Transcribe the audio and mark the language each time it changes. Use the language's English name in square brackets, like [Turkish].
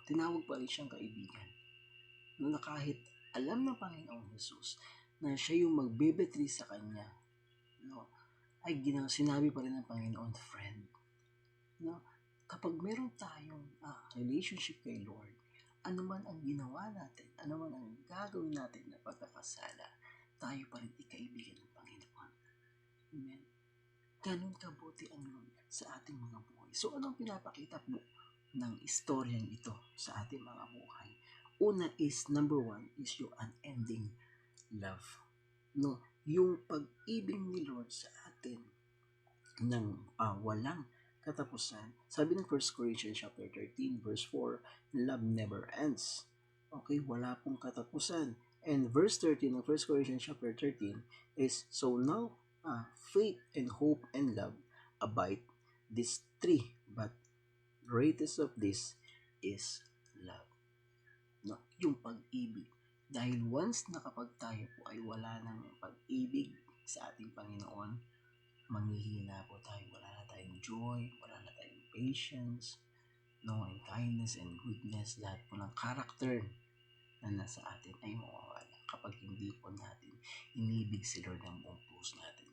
[Filipino] Tinawag pa rin siyang kaibigan. No, na kahit alam ng Panginoong Jesus na siya yung magbebetray sa kanya, no, ay sinabi pa rin ng Panginoon, friend, no, kapag meron tayong relationship kay Lord, ano man ang ginawa natin, ano man ang gagawin natin na pagkakasala, tayo pa rin ikaibigan ng Panginoon. Amen. Ganun kabuti ang Lord sa ating mga buhay. So, anong pinapakita po ng istoryang ito sa ating mga buhay? [English] Una is, number one, is yung unending love. [Filipino] No, yung pag-ibig ni Lord sa atin ng walang katapusan. Sabi ng 1 Corinthians chapter 13 verse 4, [English] love never ends. [Filipino] Okay, wala pong katapusan. [English] And verse 13 ng 1 Corinthians chapter 13 is, so now faith and hope and love abide, these three, but greatest of this is love. [Filipino] No, yung pag-ibig. Dahil once na kapag tayo po ay wala ng pag-ibig sa ating Panginoon, manghihina po tayo, wala na tayong joy, wala na tayong patience, no, [English] and kindness and goodness, [Filipino] lahat po ng character na nasa atin ay mawawala kapag hindi po natin inibig si Lord ng buong puso natin.